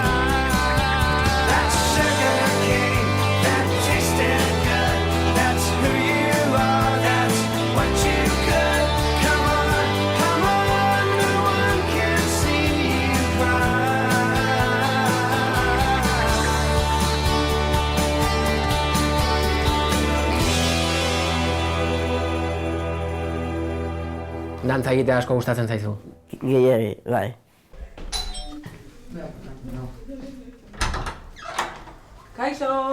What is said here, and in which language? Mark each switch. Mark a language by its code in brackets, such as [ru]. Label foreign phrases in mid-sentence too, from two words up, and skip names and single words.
[en] That sugar cane, that tasted good, that's who you are, that's what you could. Come on, no one can see you cry. [eu] Dantza egitea asko gustatzen zaizu. Gehiagi, bai. Kaixo!